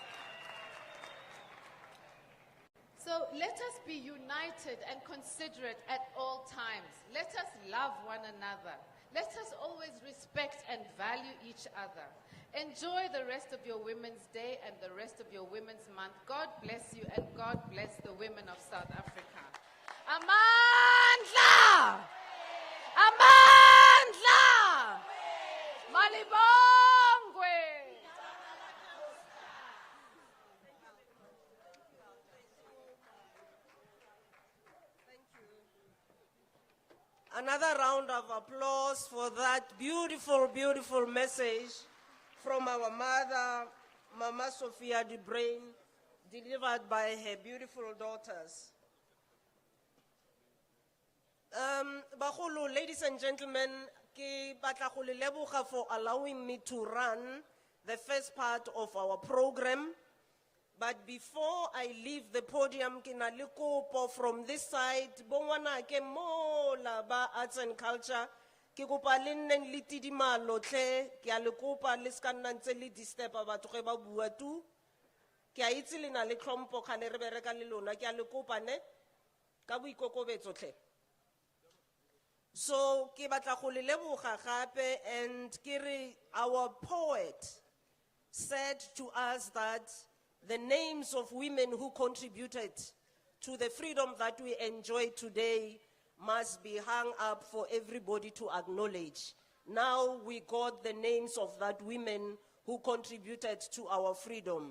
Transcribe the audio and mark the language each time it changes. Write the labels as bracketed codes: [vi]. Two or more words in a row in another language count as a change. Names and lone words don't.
[en] So let us be united and considerate at all times. Let us love one another. Let us always respect and value each other. Enjoy the rest of your Women's Day and the rest of your Women's Month. God bless you and God bless the women of South Africa. [zu] Amandla! Amandla! Malibongwe! [en] Another round of applause for that beautiful, beautiful message from our mother, Mama Sophia Dubrain, delivered by her beautiful daughters. Bagolo, ladies and gentlemen, [nso] ke batla go le leboga [en] for allowing me to run the first part of our program. But before I leave the podium, [nso] ke na le kopo [en] from this side, [nso] bongwana ke mola ba [en] arts and culture, [nso] ke kopa le nneng le tidimalo tle, ke a le kopa le ska nna ntse le disturba batho ge ba bua tu. Ke a itse le na le tlhompho kgale re bereka le lona, ke a le kopa ne ka boikokobetso tle. [en] So [nso] ke batla go le leboga gape, [en] and [nso] ke re [en] our poet said to us that the names of women who contributed to the freedom that we enjoy today must be hung up for everybody to acknowledge. Now we got the names of that women who contributed to our freedom.